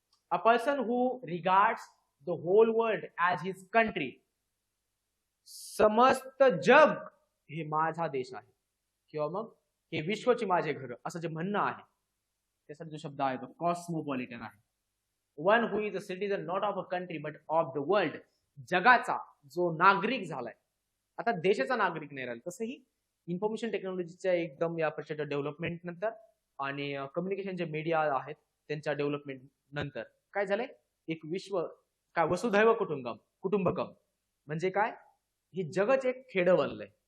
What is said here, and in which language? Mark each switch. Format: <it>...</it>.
<en>A person who regards the whole world as his country.</en> <mr>समस्त जग हे माझा देश आहे किंवा मग हे विश्वची माझे घर असं जे म्हणणं आहे त्यासाठी जो शब्द आहे तो कॉस्मोपॉलिटन आहे.</mr> <en>One who is a citizen not of a country but of the world.</en> <mr>जगाचा जो नागरिक झालाय, आता देशाचा नागरिक नाही राहिला. तसंही इन्फॉर्मेशन टेक्नॉलॉजीच्या एकदम या प्रचंड डेव्हलपमेंट नंतर आणि कम्युनिकेशनचे मीडिया आहेत त्यांच्या डेव्हलपमेंट नंतर काय झालंय, एक विश्व काय, वसुधैव कुटुंबकम म्हणजे काय, हे जगच एक खेडं बनलंय.</mr>